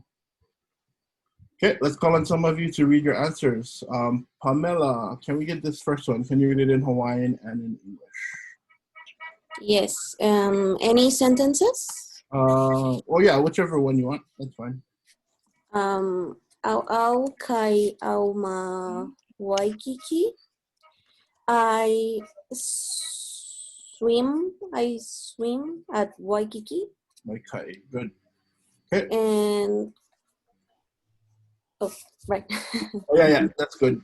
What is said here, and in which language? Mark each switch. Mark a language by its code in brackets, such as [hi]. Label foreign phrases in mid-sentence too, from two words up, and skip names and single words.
[en] Okay, let's call on some of you to read your answers. Pamela, can we get this first one? Can you read it in Hawaiian and in English? Yes. Any sentences? Oh yeah, whichever one you want, that's fine. [haw] ʻAʻa kai ʻau ma Waikiki. [en] I swim at Waikiki. Okay, good. Okay. And oh, right. Oh yeah, that's good.